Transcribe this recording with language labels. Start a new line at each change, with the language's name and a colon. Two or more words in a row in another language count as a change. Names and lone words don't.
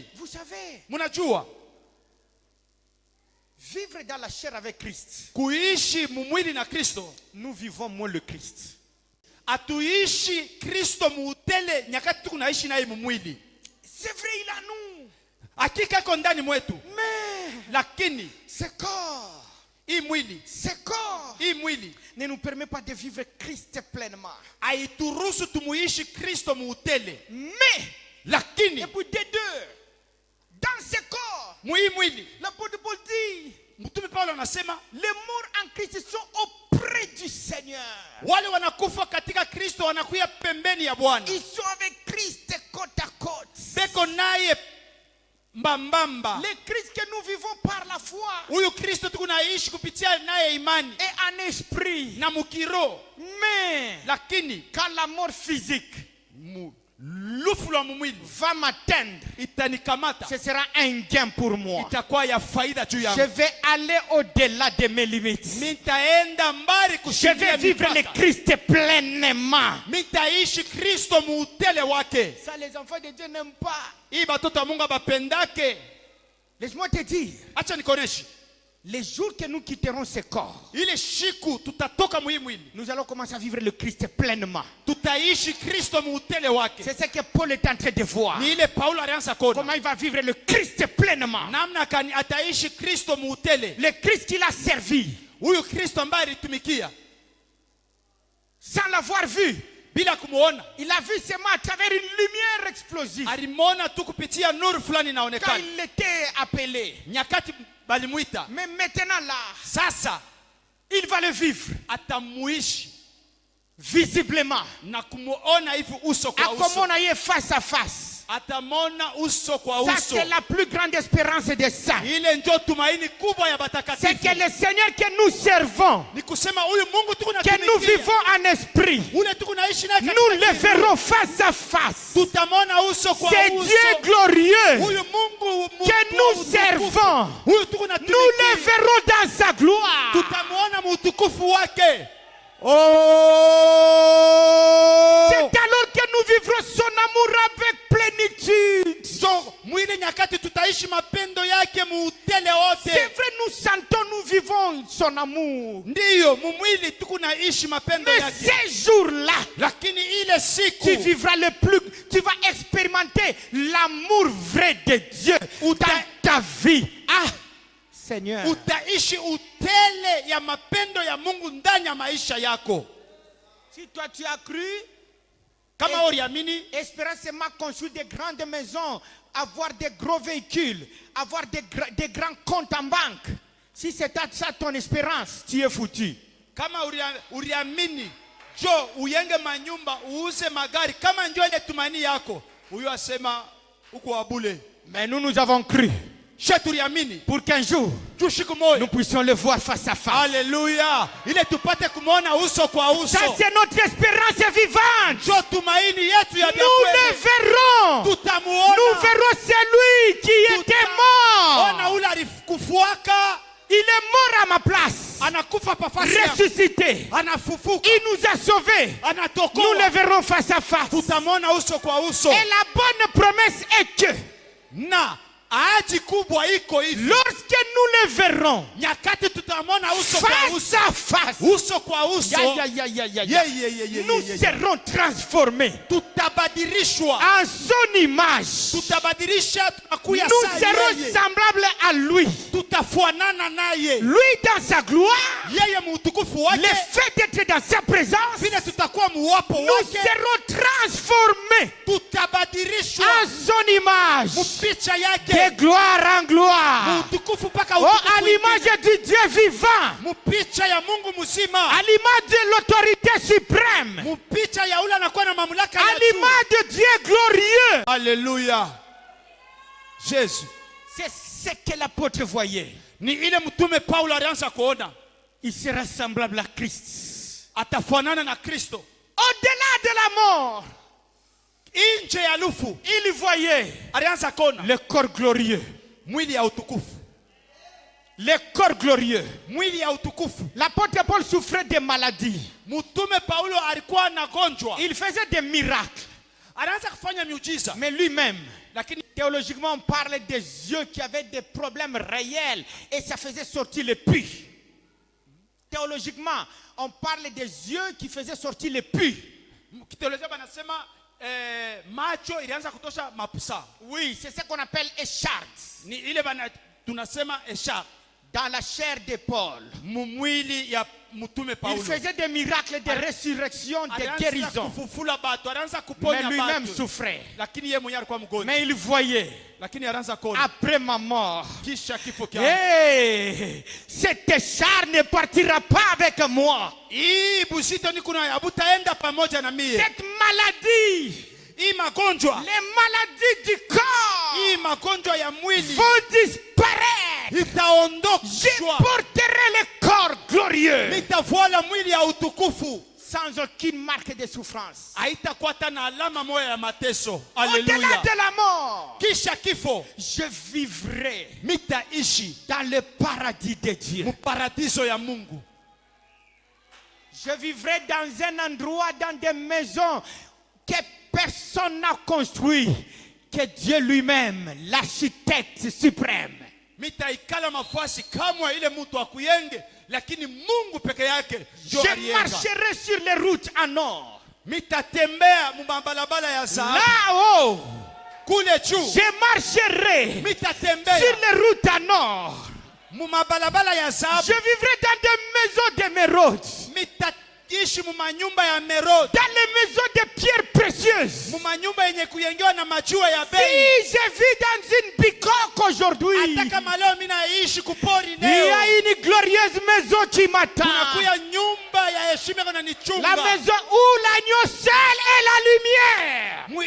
French: Vous savez,
Swahili: Munajua
French: vivre dans la chair avec Christ,
Swahili: kuishi mumwili na Kristo,
French: nous vivons moins le Christ.
Swahili: atuishi Kristo muutele nyakati tuku naishi naye mumwili.
French: C'est vrai, il a nous.
Swahili: Hakika iko ndani mwetu,
French: Mais
Swahili: lakini
French: ce corps
Swahili: hii mwili
French: ne nous permet pas de vivre Christ pleinement.
Swahili: haituruhusu tumuishi Kristo muutele.
French: Mais,
Swahili: Lakini
French: et puis des deux, dans ce corps,
Swahili: mui mwili,
French: l'apôtre Paul dit,
Swahili: mtume Paulo anasema
French: les morts en Christ sont auprès du Seigneur.
Swahili: wale wanakufa katika Kristo wanakuya pembeni ya Bwana.
French: Ils sont avec Christ côte à côte.
Swahili: Beko naye mbambamba.
French: Le Christ que nous vivons par la foi
Swahili: Huyu Kristo tukunaishi kupitia naye imani
French: et en esprit.
Swahili: na mukiro.
French: Mais
Swahili: Lakini
French: quand la mort physique
Swahili: lufu la mumwili
French: va m'atteindre,
Swahili: itanikamata,
French: ce sera un gain pour moi.
Swahili: itakuwa ya faida juu
French: Je
Swahili: yangu.
French: vais aller au-delà de mes limites.
Swahili: Mitaenda mbali
French: Je
Swahili: kushindia
French: vais vivre le
Swahili: mipaka.
French: Christ pleinement.
Swahili: Mitaishi Kristo muutele wake.
French: Ça, les enfants de Dieu n'aiment pas.
Swahili: Hii batoto wa Mungu bapendake.
French: Laisse-moi te dire,
Swahili: Acha nikoneshe.
French: les jours que nous quitterons ce corps,
Swahili: Ile shiku tutatoka mwili,
French: nous allons commencer à vivre le Christ pleinement.
Swahili: tutaishi Kristo muutele wake.
French: C'est ce que Paul est en train de voir.
Swahili: Ni ile Paulo alianza kuona.
French: Comment il va vivre le Christ pleinement.
Swahili: Namna kani ataishi Kristo muutele.
French: Le Christ qu'il a servi,
Swahili: Huyu Kristo ambaye alitumikia
French: sans l'avoir vu.
Swahili: bila kumuona.
French: Il a vu seulement à travers une lumière explosive.
Swahili: Alimwona tu kupitia nuru fulani
French: Quand
Swahili: inaonekana.
French: il était appelé.
Swahili: Nyakati balimuita.
French: Mais maintenant là,
Swahili: Sasa
French: il va le vivre
Swahili: atamuishi
French: visiblement.
Swahili: na kumuona hivi uso kwa
French: Comme
Swahili: uso.
French: on a eu face à face.
Swahili: Atamona uso kwa
French: Ça,
Swahili: uso.
French: c'est la plus grande espérance des saints.
Swahili: Ile ndio tumaini kubwa ya
French: C'est
Swahili: batakatifu.
French: que le Seigneur que nous servons,
Swahili: Ni kusema huyu Mungu tuko na
French: que nous vivons en esprit,
Swahili: ule tuko naishi naye
French: nous
Swahili: katika
French: le verrons face à face.
Swahili: tutamona uso kwa
French: C'est
Swahili: uso.
French: Dieu glorieux
Swahili: Huyu Mungu
French: que nous servons.
Swahili: huyu tuko na
French: Nous le verrons dans sa gloire.
Swahili: tutamuona mutukufu wake.
French: C'est alors que nous vivrons son amour avec plénitude.
Swahili: So mwile nyakati tutaishi mapendo yake muutele
French: C'est
Swahili: wote.
French: vrai, nous sentons, nous vivons son amour.
Swahili: Ndiyo mumwili tuko naishi mapendo
French: Mais
Swahili: yake.
French: ces jours-là,
Swahili: Lakini ile siku
French: tu vivras le plus, tu vas expérimenter l'amour vrai de Dieu dans ta vie. Ah, Seigneur.
Swahili: utaishi utele ya mapendo ya Mungu ndani ya maisha yako.
French: Si toi tu as cru,
Swahili: kama uliamini,
French: espérant seulement construire des grandes maisons, avoir des gros véhicules, avoir des grands comptes en banque. Si c'est ça ton espérance, tu es foutu.
Swahili: kama uliamini jo uyenge manyumba uuze magari, kama ndio ile tumani yako, huyo asema uko wabule.
French: Mais nous avons cru pour qu'un jour nous puissions le voir face à face. Alléluia.
Swahili: Ile tupate kumuona uso kwa uso.
French: Ça c'est notre espérance vivante.
Swahili: Jo tumaini yetu ya
French: Nous le verrons.
Swahili: tutamuona.
French: Nous verrons celui qui était mort.
Swahili: Ona ule alikufuaka,
French: Il est mort à ma place.
Swahili: anakufa pafasi yangu,
French: Ressuscité.
Swahili: anafufuka,
French: Il nous a sauvés. Nous
Swahili: anatokoa,
French: le verrons face à face.
Swahili: tutamuona uso kwa uso.
French: Et la bonne promesse est que
Swahili: Na ahadi kubwa iko hivi,
French: lorsque nous le verrons
Swahili: nyakati tutamwona uso kwa
French: face
Swahili: uso,
French: à face,
Swahili: uso kwa uso,
French: nous serons transformés
Swahili: tutabadilishwa,
French: en son image.
Swahili: tutabadilisha, tunakuya
French: Nous
Swahili: saa
French: serons
Swahili: yeye,
French: semblables à lui.
Swahili: tutafuanana naye,
French: Lui dans sa gloire,
Swahili: yeye muutukufu
French: le
Swahili: wake,
French: fait d'être dans sa présence,
Swahili: vile tutakuwa muwapo
French: nous
Swahili: wake,
French: serons transformés
Swahili: tutabadilishwa
French: en son image,
Swahili: mupicha
French: de
Swahili: yake,
French: gloire en gloire.
Swahili: muutukufu paka
French: Oh, à
Swahili: utukufu
French: l'image
Swahili: ingine,
French: du Dieu vivant,
Swahili: mupicha ya Mungu
French: à
Swahili: mzima,
French: l'image de l'autorité suprême,
Swahili: mupicha ya ule anakuwa na mamlaka
French: à
Swahili: ya juu.
French: l'image de Dieu glorieux. Alléluia. Jésus. C'est ce que l'apôtre voyait.
Swahili: Ni ile mtume Paulo alianza kuona,
French: Il sera semblable à Christ.
Swahili: atafanana na Kristo.
French: Au-delà de la mort,
Swahili: Nje ya lufu
French: il voyait
Swahili: alianza kuona
French: le corps glorieux.
Swahili: mwili ya utukufu,
French: Le corps glorieux.
Swahili: mwili ya utukufu.
French: L'apôtre Paul souffrait de maladies.
Swahili: Mtume Paulo alikuwa anagonjwa,
French: Il faisait des miracles.
Swahili: anaanza kufanya miujiza,
French: Mais lui-même,
Swahili: lakini
French: théologiquement, on parle des yeux qui avaient des problèmes réels et ça faisait sortir les puits. Théologiquement, on parle des yeux qui faisaient sortir les puits.
Swahili: kiteolojia banasema macho ilianza kutosha mapusa.
French: Oui, c'est ce qu'on appelle écharpe.
Swahili: Ni ile tunasema esha
French: Dans la chair de Paul,
Swahili: mwili ya mtume Paulo.
French: il faisait des miracles de résurrection, de
Swahili: Alianza
French: guérison.
Swahili: kufufula batu, alianza
French: Mais
Swahili: kuponya
French: lui-même
Swahili: batu,
French: souffrait.
Swahili: lakini yeye mwenyewe alikuwa mgonjwa,
French: Mais il voyait,
Swahili: lakini alianza kuona
French: après ma mort,
Swahili: kisha kifo kyake.
French: hey, cette écharpe ne partira pas avec moi.
Swahili: Hii busito niko nayo abutaenda pamoja na mie.
French: Cette maladie,
Swahili: Hii magonjwa,
French: les maladies du corps
Swahili: hii magonjwa ya mwili
French: vont disparaître. Je
Swahili: itaondoshwa,
French: porterai le corps glorieux
Swahili: nitavuala mwili ya utukufu,
French: sans aucune marque de souffrance.
Swahili: haitakuwa hata na alama moja ya mateso.
French: Au-delà
Swahili: Haleluya.
French: de la mort,
Swahili: Kisha kifo
French: je vivrai
Swahili: mitaishi
French: dans le paradis de Dieu.
Swahili: muparadiso ya Mungu.
French: Je vivrai dans un endroit, dans des maisons que personne n'a construit, que Dieu lui-même, l'architecte suprême.
Swahili: Mitaikala mafasi kamwa ile mtu akuyenge, lakini Mungu peke yake ndio
French: Je
Swahili: aliyenga.
French: marcherai sur les routes en or.
Swahili: Mitatembea mumabalabala ya dhahabu
French: Là-haut,
Swahili: kule juu,
French: je marcherai
Swahili: mitatembea
French: sur les routes en or.
Swahili: mumabalabala ya
French: Je
Swahili: dhahabu,
French: vivrai dans des maisons d'émeraude,
Swahili: mitaishi mumanyumba ya merodi,
French: dans les maisons de pierres précieuses.
Swahili: mumanyumba yenye kuyengewa na majua ya
French: Si
Swahili: bei.
French: je vis dans une bicoque aujourd'hui,
Swahili: Hata kama leo mimi naishi kupori
French: il y
Swahili: leo,
French: a une glorieuse maison qui m'attend.
Swahili: kunakuya nyumba ya heshima iko
French: La
Swahili: inanichunga.
French: maison où l'agneau seul est la lumière.